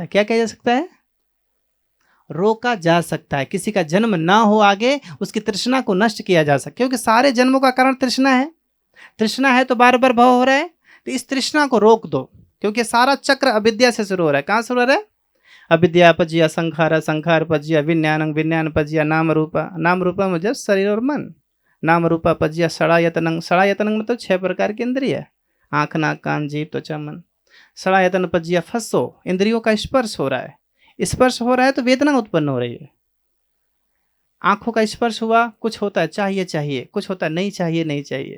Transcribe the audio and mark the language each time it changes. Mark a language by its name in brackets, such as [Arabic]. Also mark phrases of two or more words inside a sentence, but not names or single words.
[Hindi] क्या किया जा सकता है? रोका जा सकता है। किसी का जन्म ना हो आगे, उसकी तृष्णा को नष्ट किया जा सकता है, क्योंकि सारे जन्मों का कारण तृष्णा है। तृष्णा है तो बार बार भव हो रहा है, तो इस तृष्णा को रोक दो, क्योंकि सारा चक्र अविद्या से शुरू हो रहा है। कहाँ शुरू हो रहा है? [Pali] अविद्या पज्या संखारा, संखार पज्या विज्ञानं, विज्ञान पज्या नाम रूपा, [Hindi] नाम रूपा मतलब शरीर और मन, [Pali] नाम रूपा पज्या षडायतनं, [Hindi] षडायतनं मतलब 6 प्रकार की इंद्रिय, आँख, नाक, कान, जीभ, त्वचा, मन। [Pali] षडायतन पज्या फंसो, [Hindi] इंद्रियों का स्पर्श हो रहा है। स्पर्श हो रहा है तो वेदना उत्पन्न हो रही है। आंखों का स्पर्श हुआ, कुछ होता है चाहिए चाहिए, कुछ होता है नहीं चाहिए नहीं चाहिए।